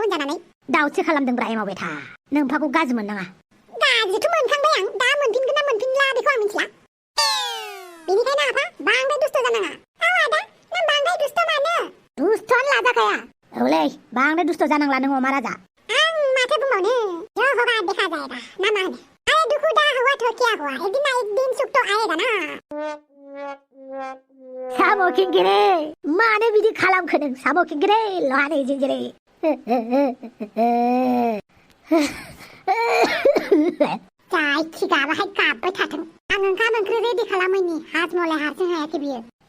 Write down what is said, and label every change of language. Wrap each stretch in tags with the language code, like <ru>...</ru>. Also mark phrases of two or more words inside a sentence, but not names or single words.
<brx>होनजानानै दाउटसो खालामदोंब्रा एमावबाय था नोंफाखौ गाज्रि मोननाङा गाज्रिथ' मोनखांबाय आं दा मोनफिनगोन ना मोनफिनला बेखौ आं मिथिला बेनिखायनो आफा बांद्राय दुस्थ' जानाङा आदा नों बांद्राय दुस्थ' मानो दुस्थ'आनो लाजाखाया औलै बांद्राय दुस्थ' जानांला नों अमा राजा आं माथो बुंबावनो</brx> <hi>जो होगा देखा जाएगा ना</hi> <brx>मा होनो</brx> <hi>अरे दुखु दा हुआ तो क्या हुआ एक दिन ना एक दिन सुख तो आएगा ना</hi> <brx>साम' खिंखिरि मानो बिदि खालामखो नों साम' खिंखिरि लहानि जिंजिरि जाय खिगाबाहाय गाबबाय थाथों आं ओंखाम ओंख्रि रेडि खालामैनि हाजमलाय हारसिं हायाखै बियो</brx>